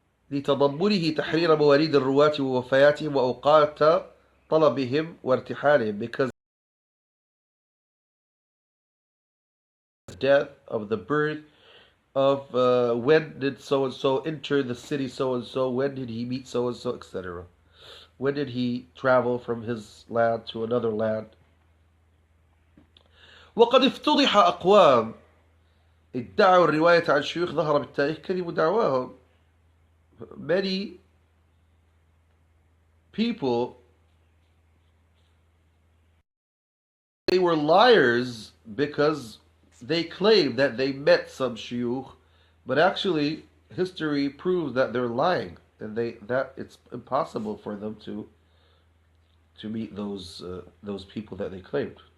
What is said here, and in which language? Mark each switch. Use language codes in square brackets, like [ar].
[ar] لتضمنه تحرير مواليد الرواة ووفياتهم وأوقات طلبهم وارتحالهم, [en] because the death of the birth of when did so and so enter the city so and so, when did he meet so and so, etc. When did he travel from his land to another land? [ar] وقد افتضح أقوام ادعوا الرواية عن شيوخ ظهر بالتاريخ كذب دعواهم. [en] Many people, they were liars because they claimed that they met some shuyukh, but actually history proves that they're lying, and that it's impossible for them to meet those people that they claimed.